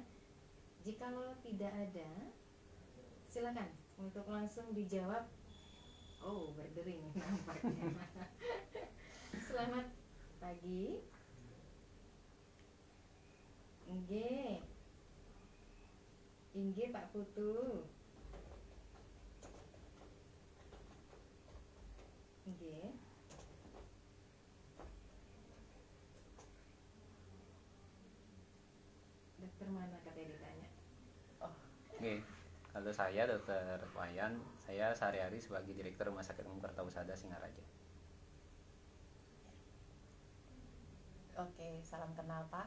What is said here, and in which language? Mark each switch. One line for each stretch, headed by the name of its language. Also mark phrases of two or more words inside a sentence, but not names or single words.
Indonesian: Jikalau tidak ada, silakan untuk langsung dijawab. Oh, berdering nampaknya. Selamat pagi. Nggih. Inggih Pak Putu. Nggih. Dokter mana katanya ditanya? Oke, kalau saya Dokter Wayan, saya sehari-hari sebagai Direktur Rumah Sakit Umum Kertahusada Singaraja. Oke, salam kenal Pak.